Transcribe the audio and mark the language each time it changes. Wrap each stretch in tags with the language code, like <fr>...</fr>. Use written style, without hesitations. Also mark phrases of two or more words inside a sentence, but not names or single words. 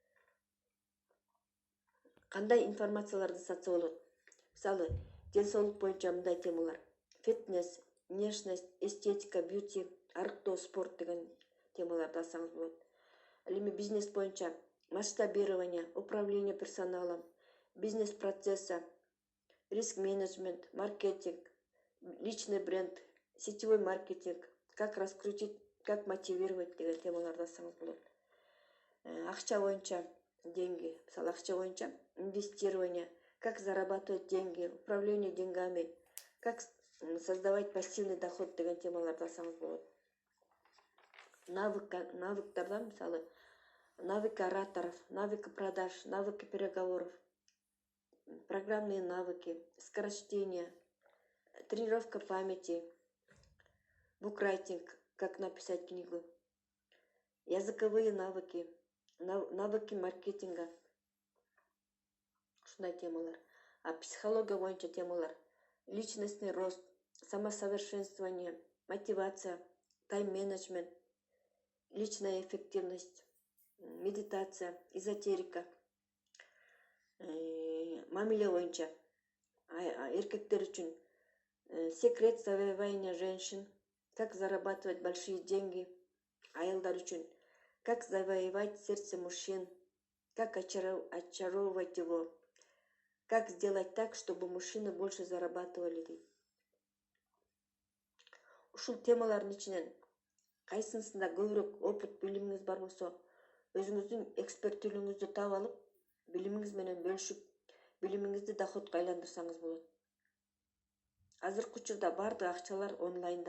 <ky>Кандай информацияларды сатса болот? Мисалы, ден соолук боюнча мындай темалар:</ky> <ru>фитнес, внешность, эстетика, бьюти,</ru> <ky>арыктоо, спорт деген темаларды алсаңыз болот. Ал эми бизнес боюнча масштабирование,</ky> <ru>управление персоналом, бизнес процесса, риск менеджмент, маркетинг, личный бренд, сетевой маркетинг, как раскрутить, как мотивировать</ru> <ky>деген темаларды алсаңыз болот. Акча боюнча</ky> <ru>деньги,</ru> <ky>мисалы акча боюнча</ky> <ru>инвестирование, как зарабатывать деньги, управление деньгами, как создавать пассивный доход</ru> <ky>деген темаларды алсаңыз болот. Навыктардан, мисалы,</ky> <ru>навыки ораторов, навыки продаж, навыки переговоров, программные навыки, скорочтение, тренировка памяти, букрайтинг, как написать книгу, языковые навыки, навыки маркетинга,</ru> <ky>ушундай темалар. А психология боюнча темалар:</ky> <ru>личностный рост, самосовершенствование, мотивация, тайм-менеджмент, личная эффективность, медитация, эзотерика.</ru> <ky>Мамиле боюнча эркектер үчүн</ky> <ru>секрет завоевания женщин, как зарабатывать большие деньги.</ru> <ky>Аялдар үчүн</ky> <ru>как завоевать сердце мужчин, как очаровывать его, как сделать так, чтобы мужчины больше зарабатывали дейт.</ru> <ky>Ушул темалардын ичинен кайсынысында көбүрөөк опыт, билимиңиз бар болсо, өзүңүздүн эксперттүүлүгүңүздү таап алып, билимиңиз менен бөлүшүп, билимиңизди доходко айландырсаңыз болот. Азыркы учурда бардык акчалар онлайнда.</ky>